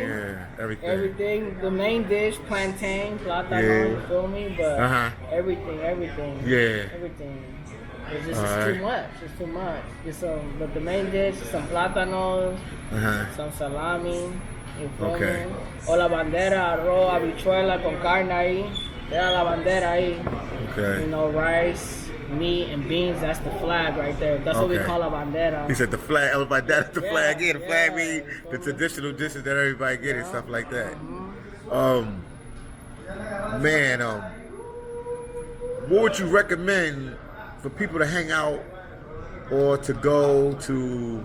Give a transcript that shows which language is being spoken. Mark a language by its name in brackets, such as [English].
[English] Yeah, everything. Everything. The main dish, plantain, plátano, you feel me? But everything. Yeah. Everything. It's just too much. It's too much. But the main dish is some plátanos, some salami, you feel me? [Spanish] O la bandera, arroz, habichuela con carne ahí. Era la bandera ahí. [English] Okay. You know, rice, meat, and beans. That's the flag right there. That's what we call a bandera. He said the flag. Everybody, that's the flag. Yeah, the flag means the traditional dishes that everybody get and stuff like that. Man, what would you recommend for people to hang out or to go to?